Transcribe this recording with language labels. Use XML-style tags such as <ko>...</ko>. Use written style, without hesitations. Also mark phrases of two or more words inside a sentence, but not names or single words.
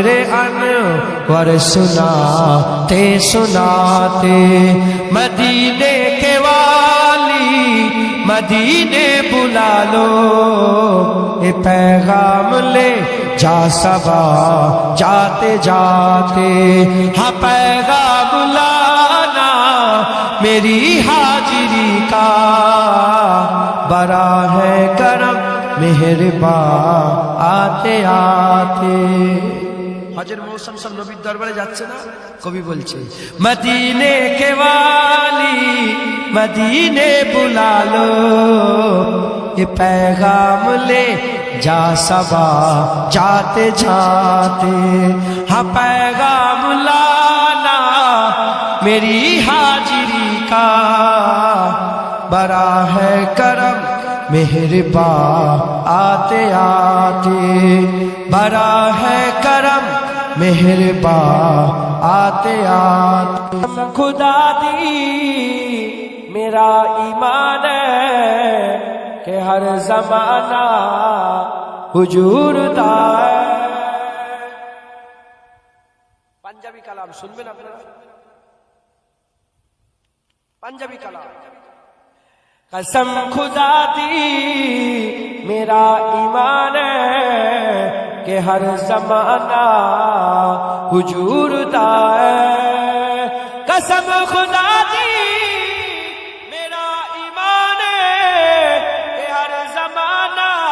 <ur>انور سناتے سناتے، مدینے کے والی مدینے بلا لو، اے پیغام لے جا سبا جاتے جاتے، ہاں پیغام لانا میری حاضری کا، بڑا ہے کرم مہربان آتے آتے،</ur> <bn>হজের মৌসুম সব নবীর দরবারে যাচ্ছে না, কবি বলছে</bn> <ur>مدینے کے والی مدینے بلا لو, یہ پیغام لے جا صبا جاتے جاتے، ہاں پیغام لانا میری حاضری کا، بڑا ہے کرم مہرباں آتے آتے، بڑا ہے کرم مہرباں آتے آتے,</ur> <pa>خدا دی میرا ایمان ہے کہ ہر زمانہ حضور دا ہے، پنجابی کلام</pa> <bn>শুনবেন আপনারা,</bn> <pa>پنجابی کلام، قسم خدا دی میرا ایمان ہے کہ ہر زمانہ حضور دا ہے، قسم خدا دی میرا ایمان ہے کہ ہر زمانہ</pa>